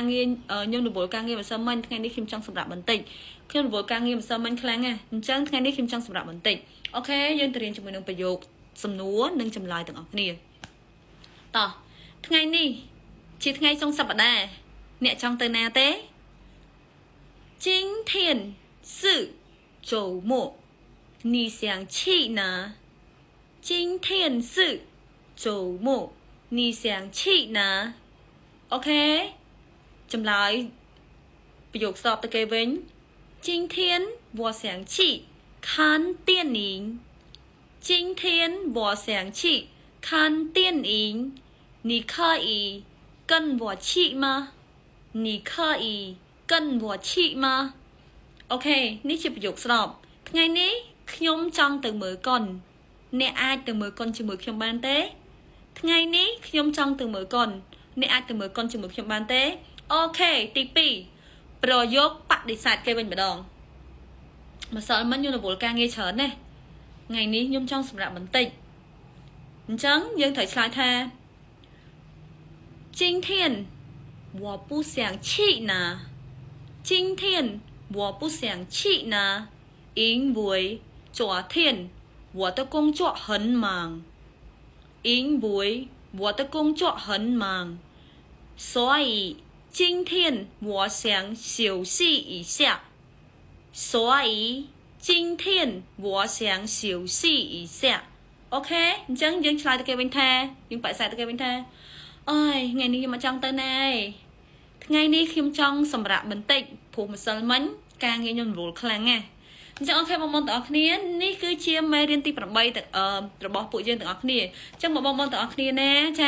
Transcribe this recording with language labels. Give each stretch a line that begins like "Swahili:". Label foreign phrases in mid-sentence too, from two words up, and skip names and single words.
Khmer: ងារខ្ញុំរវល់ការងារម្សិលមិញថ្ងៃនេះខ្ញុំចង់សម្រាប់បន្តិចខ្ញុំរវល់ការងារម្សិលមិញខ្លាំងណាស់អញ្ចឹងថ្ងៃនេះខ្ញុំចង់សម្រាប់បន្តិចអូខេយើងទៅរៀនជាមួយនឹងប្រយោគសំណួរនិងចម្លើយទាំងអស់គ្នាតោះថ្ងៃនេះជាថ្ងៃចុងសប្តា ហ៍អ្នកចង់ទៅណាទេ
Chinese: 今天是周末你想去哪今天是周末你想去哪
Khmer: អូខេចម្លើយប្រយោគស្របទៅគេវិញ今
Chinese: 天我想去看电影今天我想去看电影你可以跟我去吗你可以跟我去吗
Khmer: អូខេនេះជាប្រយោគស្របថ្ងៃនេះខ្ញុំចង់ទៅមើលកុនអ្នកអាចទៅមើលកុនជាមួយខ្ញុំបានទេថ្ងៃនេះខ្ញុំចង់ទៅមើលកុនអ្នកអាចទៅមើលកុនជាមួយខ្ញុំបានទេអូខេទី2ប្រយោគបដិសេធគេវិញម្ដងម្សិលមិញខ្ញុំរវល់ការងារច្រើនណាស់ថ្ងៃនេះខ្ញុំចង់សម្រាប់បន្តិចអញ្ចឹងយើងត្រូវឆ្លើយថា
Chinese: 今天我不想去哪今天我不想去哪因为昨天我的工作很忙因为我的工作很忙所以今天我想休息一下所以今天我想休息一下
Khmer: អូខេអញ្ចឹងយើងឆ្លើយទៅគេវិញថាយើងបដិសេធទៅគេវិញថាអើយថ្ងៃនេះខ្ញុំអត់ចង់ទៅណាទេថ្ងៃនេះខ្ញុំចង់សម្រាប់បន្តិចព្រោះម្សិលមិញការ ងារខ្ញុំរវល់ខ្លាំងណាស់អញ្ចឹងអូខេបងប្អូនទាំងអស់គ្នានេះគឺជាមេរៀនទី8របស់ពួកយើងទាំងអស់គ្នាអញ្ចឹងបងប្អូនទាំងអស់គ្នាណាចា